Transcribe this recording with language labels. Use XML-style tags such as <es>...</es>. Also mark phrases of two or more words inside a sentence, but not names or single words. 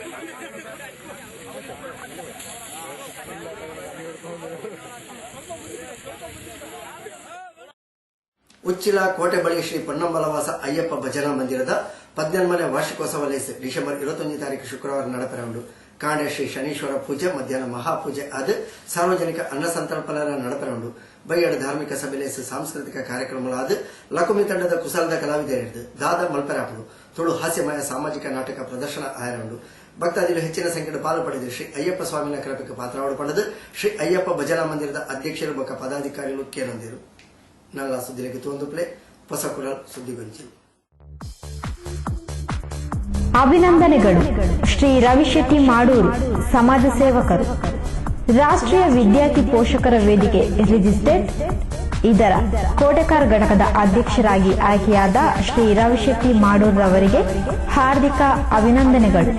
<tcy>ಉಚ್ಚಿಲ ಕೋಟೆ ಬಳಿ ಶ್ರೀ ಪೊನ್ನಂಬಲವಾಸ ಅಯ್ಯಪ್ಪ ಭಜನಾ ಮಂದಿರದ 14ನೇ ವಾರ್ಷಿಕೋತ್ಸವ ಡಿಸೆಂಬರ್ 21 ತಾರೀಕು ಶುಕ್ರವಾರ ನಡೆಪೆರಡು. ಕಾಂಡೆ ಶ್ರೀ ಶನೀಶ್ವರ ಪೂಜೆ ಮಧ್ಯಾಹ್ನ ಮಹಾಪೂಜೆ ಆದ ಸಾರ್ವಜನಿಕ ಅನ್ನ ಸಂತರ್ಪಣೆ ನಡೆಪೆರಡು. ಬೈಯಡ ಧಾರ್ಮಿಕ ಸಭೆ ಸಾಂಸ್ಕೃತಿಕ ಕಾರ್ಯಕ್ರಮಗಳಾದ ಲಕುಮಿ ತಂಡದ ಕುಸಲದ ಕಲಾವಿದರಿದ್ದು ದಾದ ಮಲ್ಪೆರಾಪಡು ತುಳು ಹಾಸ್ಯಮಯ ಸಾಮಾಜಿಕ ನಾಟಕ ಪ್ರದರ್ಶನ ಆಯರಂಡು. ಭಕ್ತಾದಿಗಳು ಹೆಚ್ಚಿನ ಸಂಖ್ಯೆಯ ಪಾಲು ಪಡೆದು ಶ್ರೀ ಅಯ್ಯಪ್ಪ ಸ್ವಾಮಿನ ಕೃಪೆಗೆ ಪಾತ್ರವಾಡು ಪಡೆದು ಶ್ರೀ ಅಯ್ಯಪ್ಪ ಭಜನಾ ಮಂದಿರದ ಅಧ್ಯಕ್ಷರು ಬೊಕ್ಕ ಪದಾಧಿಕಾರಿಗಳು ಕೇಳೊಂದಿರು. ನಲ್ಲ ಸುದ್ದಿಗೆ ತೋಂದು ಪ್ಲೇ ಹೊಸಕುರಲ್ ಸುದ್ದಿಗೊಂಚಿ.</tcy> <kn>ಅಭಿನಂದನೆಗಳು. ಶ್ರೀ ರವಿಶೆಟ್ಟಿ ಮಾಡೂರು ಸಮಾಜ ಸೇವಕರು, ರಾಷ್ಟ್ರೀಯ ವಿದ್ಯಾರ್ಥಿ ಪೋಷಕರ ವೇದಿಕೆ ರಿಜಿಸ್ಟರ್ಡ್ ಇದರ ಕೋಟೆಕಾರ್ ಘಟಕದ ಅಧ್ಯಕ್ಷರಾಗಿ ಆಯ್ಕೆಯಾದ ಶ್ರೀ ರವಿಶೆಟ್ಟಿ ಮಾಡೂರವರಿಗೆ ಹಾರ್ದಿಕ ಅಭಿನಂದನೆಗಳು.</kn>